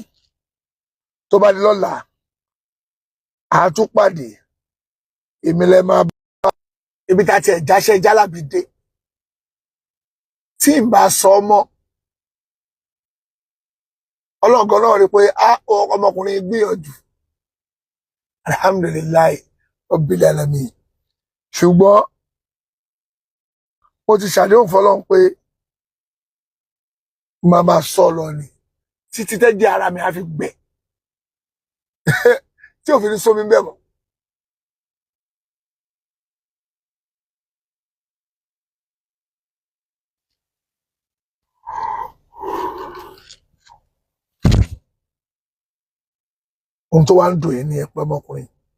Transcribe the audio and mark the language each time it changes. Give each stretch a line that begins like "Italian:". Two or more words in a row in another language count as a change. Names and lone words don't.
Yoruba: Tó bá di lọ́la, àtúpàdé. Èmi lẹ máa bá ibi tá ti ẹ̀ jáṣẹ́ Jalabi dé. Tí n bá sọ mọ́ ọlọ́gọ́ náà rí pé ọmọkùnrin gbìyànjú
Arabic: الحمد لله رب العالمين
Yoruba: ṣùgbọ́n mo ti ṣàdéhùn fọ́lọ́run pé màmá sọ̀rọ̀ ni títí tẹ́jẹ́ ara mi á fi gbẹ tí òfin ní sómi bẹ́ẹ̀ mọ́. ohun tó wá ń dùn yín ní ẹ̀pẹ́ ọmọkùnrin.